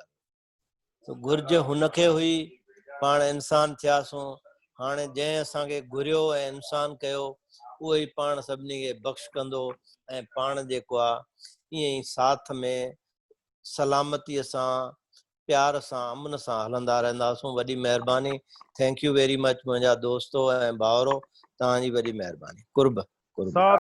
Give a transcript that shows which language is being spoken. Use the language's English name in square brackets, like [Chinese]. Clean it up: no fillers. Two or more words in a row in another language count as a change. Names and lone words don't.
[Sindhi] तो घुर्ज हुनखे हुई, पाण इंसान थियासूं। हाणे जंहिं असांखे घुरियो ऐं इंसान कयो उहो ई पाण सभिनी खे बख़्श कंदो ऐं पाण जेको आहे ईअं ई साथ में सलामतीअ सां प्यार सां अमन सां हलंदा रहंदासूं। वॾी महिरबानी। [English] Thank you very much [Sindhi] मुंहिंजा दोस्तो ऐं भाउरो, तव्हांजी वॾी महिरबानी। कुर्ब कुर्ब।